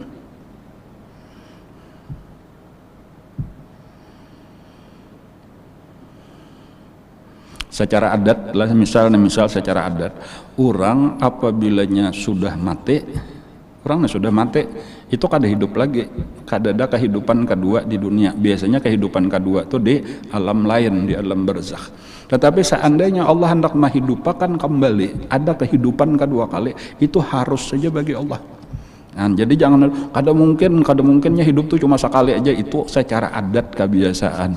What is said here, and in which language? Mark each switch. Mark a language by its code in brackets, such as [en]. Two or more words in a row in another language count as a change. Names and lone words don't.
[id] Secara adat lah, misal secara adat, orang apabilanya sudah mati, orangnya sudah mati, itu kada hidup lagi, kada ada kehidupan kedua di dunia. Biasanya kehidupan kedua itu di alam lain, di alam barzakh. Tetapi seandainya Allah hendak menghidupakan kembali, ada kehidupan kedua kali, itu harus saja bagi Allah. Nah, jadi jangan kada mungkinnya hidup tuh cuma sekali aja, itu secara adat kebiasaan.